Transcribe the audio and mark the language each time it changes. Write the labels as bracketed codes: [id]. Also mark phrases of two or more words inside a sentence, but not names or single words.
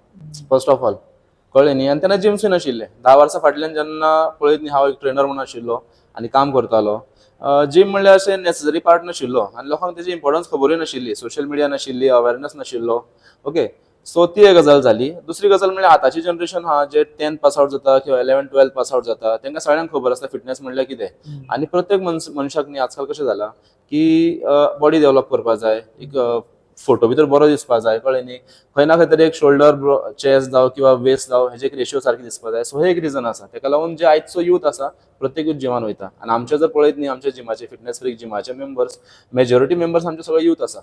[en] first of all [kok] कळ्ळें न्ही, आनी तेन्ना जिम्सूय नाशिल्ले. 10 वर्सां फाटल्यान जेन्ना पळयत न्ही, हांव एक ट्रेनर म्हणून आशिल्लो आनी काम करतालो. जिम म्हणल्यार अशें [en] necessary part [kok] नाशिल्लो आनी लोकांक तेजी इम्पॉर्टन्स खबरूय नाशिल्ली, [en] social media [kok] नाशिल्ली, अवेरनेस नाशिल्लो. ओके, सो ती एक गजाल जाली. दुसरी गजाल म्हणल्यार आतांची जनरेशन आहा, जे 10th [en] pass out [kok] जाता किंवा 11th-12th [en] pass out [kok] जाता, तांकां सगळ्यांक खबर आसता फिटनेस म्हणल्यार कितें. आनी प्रत्येक मनशाक न्ही आजकाल कशें जाला की [en] body develop [kok] करपाक जाय, एक फोटो भितर बरो दिसपाक जाय, कळ्ळें न्ही. खंय ना खंय तरी एक [en] shoulder chest [kok] जावं किंवा वेस्ट जावं, हेजे एक रेशियो सारकी दिसपाक जाय. सो हे एक रिजन आसा. ताका लागून जे आयजचो यूथ आसा प्रत्येक यूथ जिमान वयता. आनी आमचे जर पळयत न्ही, आमच्या जिमाचे [en] fitness freak [kok] जिमाचे मेंबर्स, [en] majority members [kok] आमचे सगळे यूथ आसा.